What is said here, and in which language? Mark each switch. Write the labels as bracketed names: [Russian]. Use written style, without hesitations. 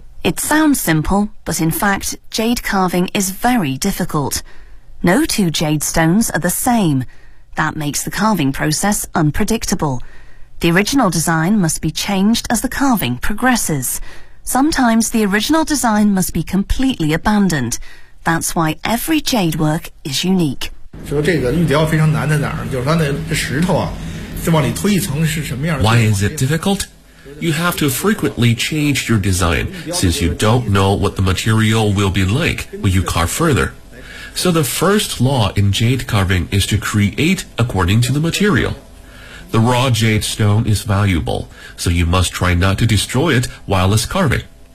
[English] It sounds simple, but in fact, jade carving is very difficult. No two jade stones are the same. That makes the carving process unpredictable. The original design must be changed as the carving progresses. Sometimes the original design must be completely abandoned. That's why every jade work is unique. [Chinese] 说这个玉雕非常难在哪儿？就是它的石头啊，这往里推一层是什么样的 [English] ？Why is it difficult? You have to frequently change your design since you don't know what the material will be like when you carve further. So the first law in jade carving is to create according to the material. The raw jade stone is valuable, so you must try not to destroy it while it's carving.